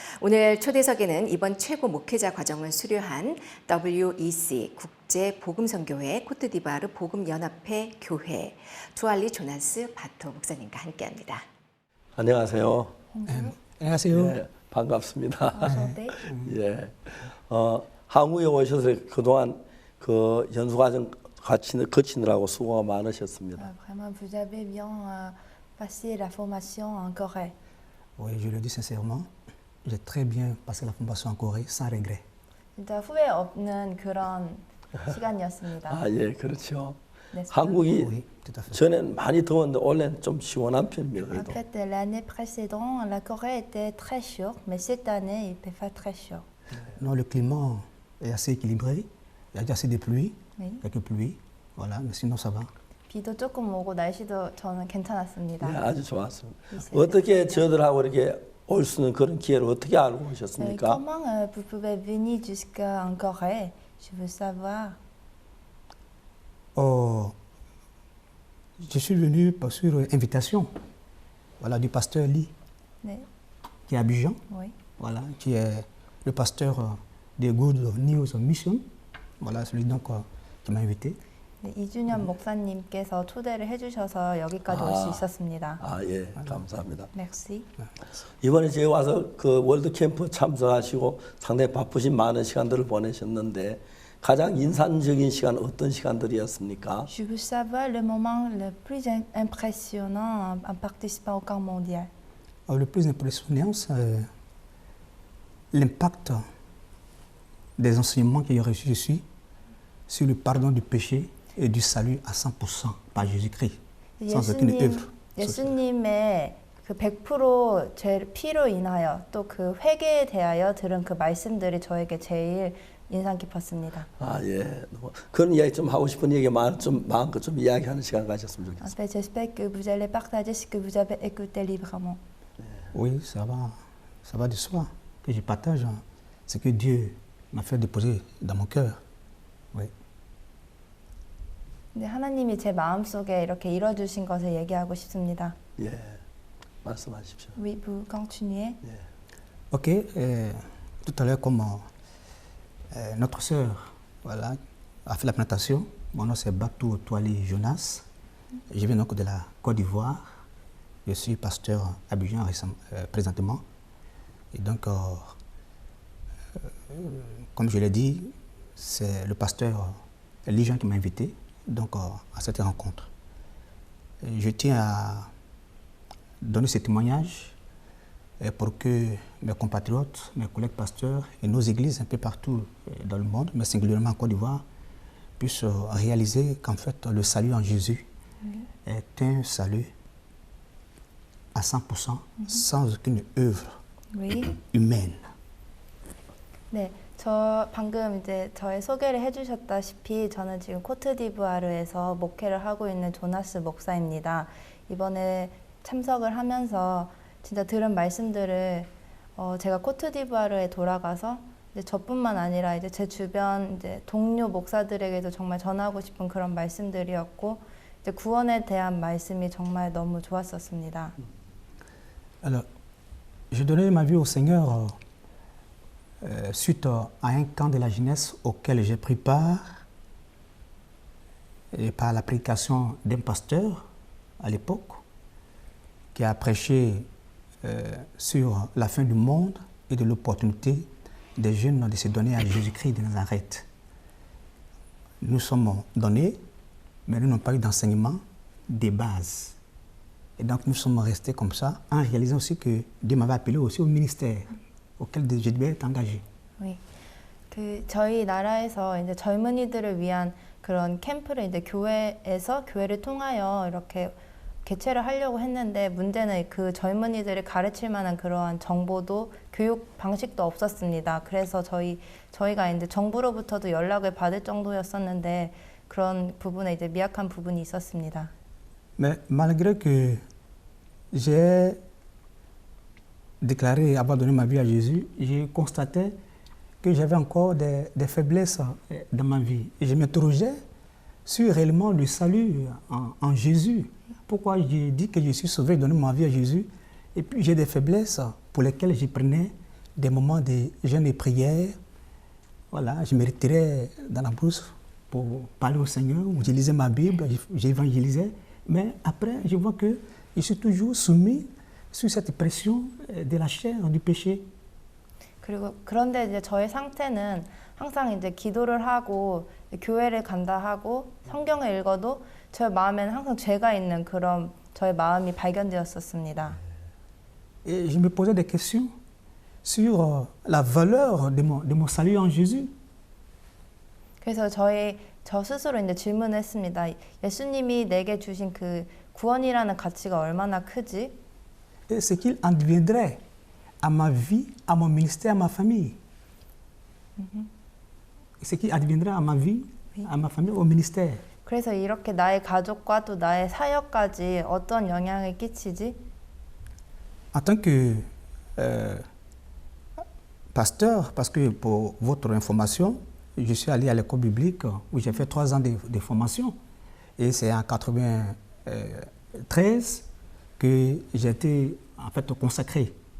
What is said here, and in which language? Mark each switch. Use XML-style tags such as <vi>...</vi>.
<ko>오늘 초대석에는 이번 최고 목회자 과정을 수료한 WEC 국제복음선교회 코트디부아르 복음연합회 교회 투알리 조나스 바토 목사님과 함께합니다. 안녕하세요. 안녕하세요. 예, 반갑습니다. 예, 한국에 오셔서 그동안 그 연수과정 거치느라고 수고가 많으셨습니다.</ko> <fr>Vraiment, vous avez bien passé la formation en Corée. Oui, je le dis sincèrement, j'ai très bien passé la formation en Corée sans regret.</fr> <ko>진짜 후회 없는 그런 시간이었습니다. 아, 예, 그렇죠. 네, 한국이 전엔 많이 더웠는데 올해는 좀 시원한 편입니다.</ko> <fr>En</fr> <ko>그래도.</ko> <fr>fait, l'année précédente, la Corée était très chaude, mais cette année, il fait très chaud. Non, le climat est assez équilibré. Il y a déjà assez de pluie, Oui. quelques pluies, voilà, mais sinon ça va.</fr> <ko>비도 조금 오고 날씨도 저는 괜찮았습니다. 네, 아주 좋았습니다. 어떻게 저들하고 이렇게 올 수 있는 그런 기회를 어떻게 알고</ko> <fr>Et</fr> <ko>오셨습니까?</ko> <fr>comment vous pouvez venir jusqu'en Corée? Je veux savoir. Oh, je suis venu sur invitation, voilà, du pasteur Lee,</fr> <ko>네.</ko> <fr>qui est à Abidjan, Oui. voilà, qui est le pasteur des Good News Mission, voilà, celui donc qui m'a invité.</fr> <ko>네, 이준현 목사님께서 초대를 해주셔서 여기까지 올 수 있었습니다. 예, 감사합니다.</ko> <fr>Merci.</fr> <ko>이번에 제가 와서 그 월드 캠프 참석하시고 상당히 바쁘신 많은 시간들을 보내셨는데 가장 인상적인 시간 어떤 시간들이었습니까?</ko> <fr>Je veux savoir le moment le plus impressionnant en participant au camp mondial. Le plus impressionnant, c'est l'impact des enseignements que j'ai reçus ici sur le pardon du péché et du salut à 100% par Jésus-Christ, sans aucune œuvre.</fr> <ko>예수님의 그 100% 죄 피로 인하여 또 그 회개에 대하여 들은 그 말씀들이 저에게 제일 인상 깊었습니다. 예. 그런 이야기 좀 하고 싶은 얘기 좀 마음껏 좀 이야기하는 시간 가졌으면 좋겠습니다.</ko> <fr>En fait, j'espère que vous allez partager ce que vous avez écouté librement. Oui, ça va de soi que je partage ce que Dieu m'a fait déposer dans mon cœur. Oui.</fr> <ko>네, 하나님이 제 마음속에 이렇게 이뤄주신 것을 얘기하고 싶습니다. 예, 말씀하십시오.</ko> <fr>Oui, vous continuez. Ok, tout à l'heure comme notre sœur, voilà, a fait la présentation. Mon nom c'est Batou Toali Jonas. Je viens donc de la Côte d'Ivoire. Je suis pasteur à Abidjan présentement. Et donc, comme je l'ai dit, c'est le pasteur Lijan qui m'a invité donc, à cette rencontre. Et je tiens à donner ce témoignage pour que mes compatriotes, mes collègues pasteurs et nos églises un peu partout dans le monde, mais singulièrement en Côte d'Ivoire, puissent réaliser qu'en fait le salut en Jésus est un salut à 100% sans aucune œuvre humaine.</fr> <ko>네, 저 방금 이제 저의 소개를 해주셨다시피 저는 지금 코트디부아르에서 목회를 하고 있는 조나스 목사입니다. 이번에 참석을 하면서 진짜 들은 말씀들을 제가 코트디부아르에 돌아가서 이제 저뿐만 아니라 이제 제 주변 이제 동료 목사들에게도 정말 전하고 싶은 그런 말씀들이었고 이제 구원에 대한 말씀이 정말 너무 좋았었습니다.</ko> <fr>Alors, j'ai donné ma vie au Seigneur suite à un camp de la jeunesse auquel j'ai pris part et par la prédication d'un pasteur à l'époque qui a prêché sur la fin du monde et de l'opportunité des jeunes de se donner à Jésus-Christ de Nazareth. Nous sommes donnés, mais nous n'avons pas eu d'enseignement des bases. Et donc nous sommes restés comme ça, en réalisant aussi que Dieu m'avait appelé aussi au ministère auquel je devais être engagé. Oui.</fr> <ko>그 저희 나라에서 이제 젊은이들을 위한 그런 캠프를 이제 교회에서 교회를 통하여 이렇게 개최를 하려고 했는데 문제는 그 젊은이들을 가르칠 만한 그러한 정보도 교육 방식도 없었습니다. 그래서 저희가 이제 정부로부터도 연락을 받을 정도였었는데 그런 부분에 이제 미약한 부분이 있었습니다.</ko> <fr>Mais malgré que j'ai déclaré avoir donné ma vie à Jésus, j'ai constaté que j'avais encore des faiblesses dans ma vie. Et je m'interrogeais sur réellement le salut en Jésus. Pourquoi j'ai dit que je suis sauvé, donné ma vie à Jésus, et puis j'ai des faiblesses pour lesquelles je prenais des moments de jeûne et prière. Voilà, je me retirais dans la brousse pour parler au Seigneur, où je lisais ma Bible, j'évangélisais. Mais après, je vois que je suis toujours soumis sous cette pression de la chair, du péché.</fr> <ko>그리고 그런데 이제 저의 상태는 항상 이제 기도를 하고 교회를 간다 하고 성경을 읽어도 제 마음에는 항상 죄가 있는 그런 저의 마음이 발견되었었습니다.</ko> <fr>Et je me posais des questions sur la valeur de mon salut en Jésus.</fr> <ko>그래서 저 스스로 이제 질문을 했습니다. 예수님이 내게 주신 그 구원이라는 가치가 얼마나 크지?</ko> <fr>Et ce qu'il adviendrait à ma vie, à mon ministère, à ma famille. Ce qui adviendrait à ma vie, à ma famille, au ministère.</fr> <ko>그래서 이렇게 나의 가족과 또 나의 사역까지 어떤 영향을 끼치지?</ko> <fr>En tant que pasteur, parce que pour votre information, je suis allé à l'école biblique où j'ai fait 3 ans de formation. Et c'est en 93 que j'ai été en fait consacré.</fr>